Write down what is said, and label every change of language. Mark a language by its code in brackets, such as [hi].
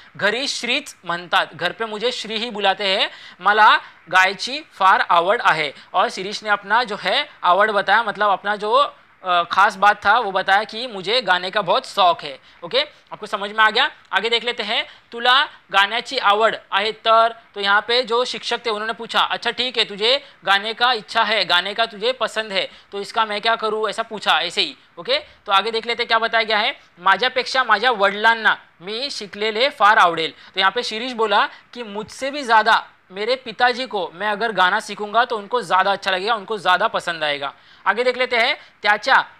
[mr] घरी श्रीच म्हणतात, [hi] घर पे मुझे श्री ही बुलाते हैं। [mr] मला गायची फार आवड आहे, [hi] और शिरीष ने अपना जो है आवड बताया, मतलब अपना जो खास बात था वो बताया कि मुझे गाने का बहुत शौक है। ओके, आपको समझ में आ गया? आगे देख लेते हैं। [mr] तुला गाण्याची आवड आहे तर, [hi] तो यहाँ पे जो शिक्षक थे उन्होंने पूछा, अच्छा ठीक है तुझे गाने का इच्छा है, गाने का तुझे पसंद है, तो इसका मैं क्या करूँ, ऐसा पूछा ऐसे ही। ओके, तो आगे देख लेते क्या बताया गया है। [mr] माझ्यापेक्षा माझ्या वडिलांना मी शिकलेले फार आवडेल। [hi] तो यहाँ पे शिरीष बोला कि मुझसे भी ज़्यादा मेरे पिताजी को मैं अगर गाना सीखूंगा तो उनको ज़्यादा अच्छा लगेगा, उनको ज़्यादा पसंद आएगा। आगे देख लेते हैं। त्याच्या